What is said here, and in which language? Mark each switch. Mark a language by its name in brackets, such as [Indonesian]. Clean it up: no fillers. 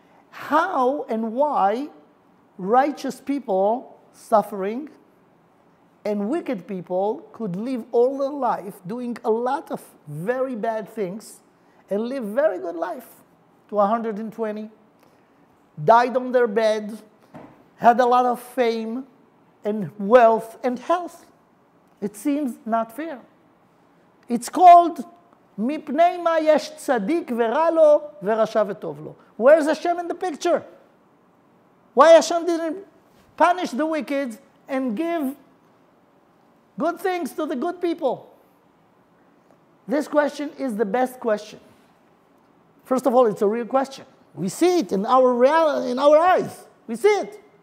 [English] How and why righteous people suffering and wicked people could live all their life doing a lot of very bad things and live very good life to 120, died on their bed, had a lot of fame and wealth and health. It seems not fair. It's called [Hebrew] מפני מה יש צדיק ורע לו ורשע וטוב לו. [English] Where's Hashem in the picture? Why Hashem didn't punish the wicked and give good things to the good people? This question is the best question. First of all, it's a real question. We see it in our eyes. We see it.